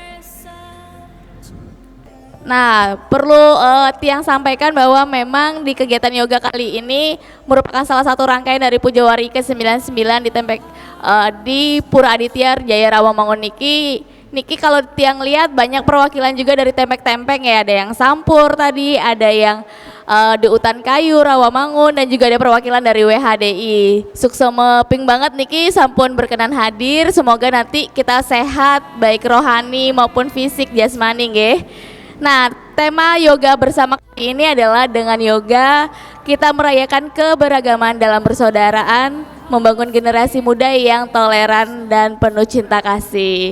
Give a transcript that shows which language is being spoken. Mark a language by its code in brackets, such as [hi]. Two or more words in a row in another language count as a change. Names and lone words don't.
[id] Nah, perlu Tiang sampaikan bahwa memang di kegiatan yoga kali ini merupakan salah satu rangkaian dari Puja Wari ke-99 di Pura Aditya Jaya Rawamangun niki. Niki kalau Tiang lihat banyak perwakilan juga dari tempek-tempek ya, ada yang Sampur tadi, ada yang di Utan Kayu Rawamangun, dan juga ada perwakilan dari WHDI. [ban] Suksema ping banget niki sampun [id] berkenan hadir. Semoga nanti kita sehat baik rohani maupun fisik jasmani nggih. Nah, tema yoga bersama kali ini adalah dengan yoga kita merayakan keberagaman dalam persaudaraan, membangun generasi muda yang toleran dan penuh cinta kasih.